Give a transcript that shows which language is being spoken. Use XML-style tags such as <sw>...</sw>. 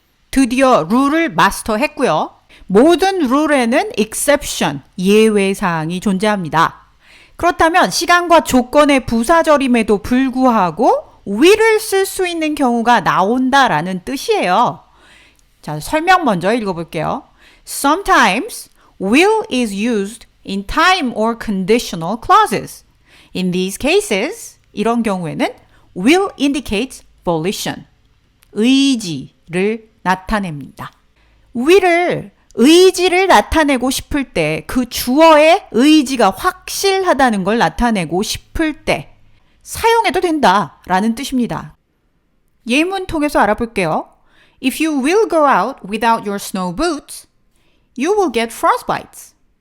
<ko>드디어 룰을 마스터했고요. 모든 룰에는 exception, 예외사항이 존재합니다. 그렇다면 시간과 조건의 부사절임에도 불구하고 will을 쓸 수 있는 경우가 나온다라는 뜻이에요. 자, 설명 먼저 읽어볼게요.</ko> <en>Sometimes will is used in time or conditional clauses. In these cases,</en> <ko>이런 경우에는</ko> <en>will indicates volition,</en> <ko>의지를 나타냅니다. will을 의지를 나타내고 싶을 때 그 주어의 의지가 확실하다는 걸 나타내고 싶을 때 사용해도 된다라는 뜻입니다. 예문 통해서 알아볼게요.</ko> <en>If you will go out without your snow boots, you will get frostbites.</en>